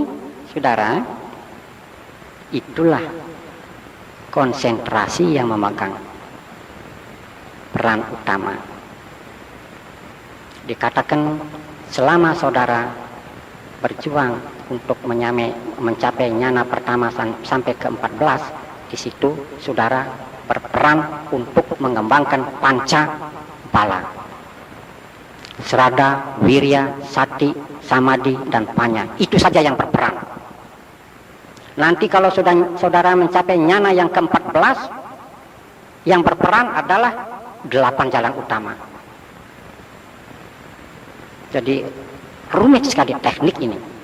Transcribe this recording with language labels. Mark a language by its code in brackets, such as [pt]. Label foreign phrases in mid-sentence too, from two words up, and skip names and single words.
[id] Saudara, itulah konsentrasi yang memegang peran utama. Dikatakan selama saudara berjuang untuk mencapai nyana pertama sampai ke 14, di situ saudara berperan untuk mengembangkan [pi] panca bala. Serada, wirya, sati, samadhi, [id] dan panya. Itu saja yang berperan. Nanti kalau saudara mencapai nyana yang ke-14, yang berperan adalah 8 jalan utama. Jadi rumit sekali teknik ini.